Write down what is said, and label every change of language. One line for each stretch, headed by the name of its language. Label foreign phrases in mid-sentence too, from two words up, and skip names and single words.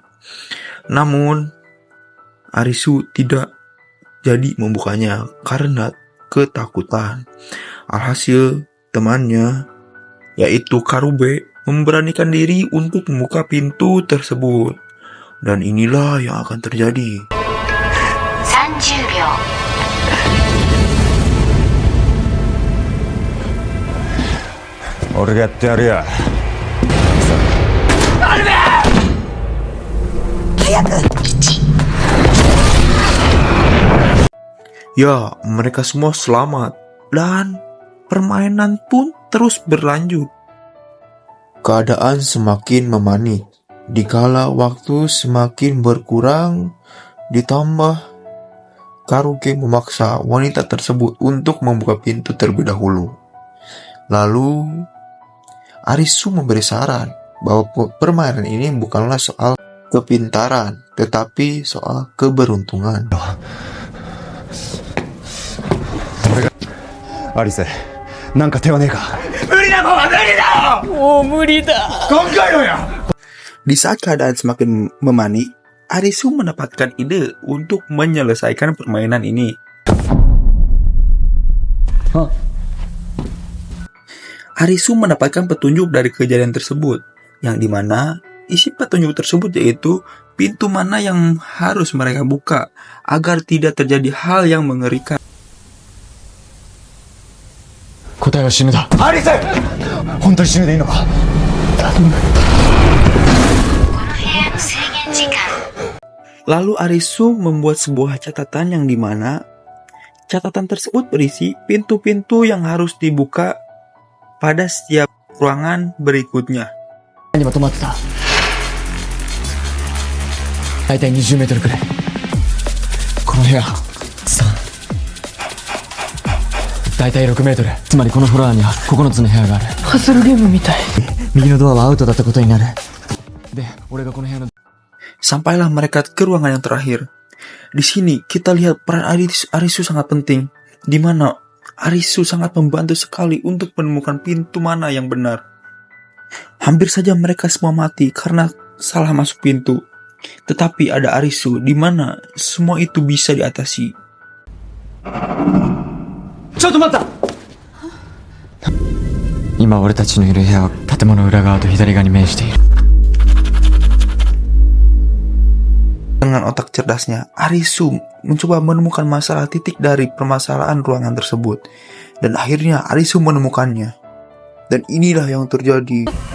Indonesian: Namun Arisu tidak jadi membukanya karena ketakutan. Alhasil temannya, yaitu Karube, memberanikan diri untuk membuka pintu tersebut. Dan inilah yang akan terjadi.
Japanese: 30 秒俺がやってやるよ。
Indonesian: Ya, mereka semua selamat dan permainan pun terus berlanjut. Keadaan semakin memanik. Dikala waktu semakin berkurang, ditambah Karuke memaksa wanita tersebut untuk membuka pintu terlebih dahulu. Lalu Arisu memberi saran bahwa permainan ini bukanlah soal kepintaran, tetapi soal keberuntungan.
Japanese: アリセ、なんか手はねえか。もう無理だ。
Indonesian: Di saat keadaan semakin memanik, Arisu mendapatkan ide untuk menyelesaikan permainan ini. Arisu mendapatkan petunjuk dari kejadian tersebut, yang dimana isi petunjuk tersebut yaitu pintu mana yang harus mereka buka agar tidak terjadi hal yang mengerikan.
Japanese: 答えは死ぬだ。アリセ、本当に死ぬでいいのか。この部屋の制限時間
Indonesian: Lalu Arisu membuat sebuah catatan yang dimana catatan tersebut berisi pintu-pintu yang harus dibuka pada setiap ruangan berikutnya.
Japanese: 何も止まってた。大体20メートルくらい。この部屋大体6メートル。つまりこのフロアには9つの部屋がある。パズルゲームみたい。右のドアはアウトだったことになる。で、俺がこの部屋の
Indonesian: Sampailah mereka ke ruangan yang terakhir. Di sini kita lihat peran Arisu sangat penting, di mana Arisu sangat membantu sekali untuk menemukan pintu mana yang benar. Hampir saja mereka semua mati karena salah masuk pintu. Tetapi ada Arisu di mana semua itu bisa diatasi.
Japanese: ちょっと待った。今俺たちのいる部屋は建物裏側と左側に面している。
Indonesian: Dengan otak cerdasnya, Arisu mencoba menemukan masalah titik dari permasalahan ruangan tersebut. Dan akhirnya Arisu menemukannya. Dan inilah yang terjadi.